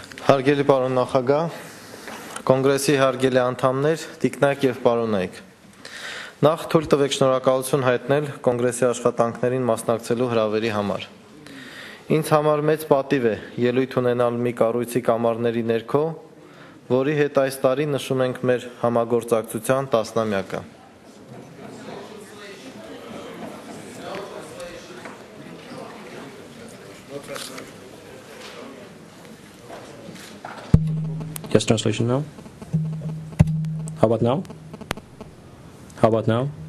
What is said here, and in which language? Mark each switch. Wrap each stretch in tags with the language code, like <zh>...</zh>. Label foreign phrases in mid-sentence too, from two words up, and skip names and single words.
<hy>Հարգելի պարոն նախագահ, կոնգրեսի հարգելի անդամներ, տիկնայք եւ պարոնայք։ Նախ թույլ տվեք շնորհակալություն հայտնել կոնգրեսի աշխատանքներին մասնակցելու հրավերի համար։ Ինձ համար մեծ պատիվ է ելույթ ունենալ մի կառույցի կամարների ներքո, որի հետ այս տարի նշում ենք մեր համագործակցության 10-ամյակը։</hy> <en>Yes, translation now. How about now? How about now?</en>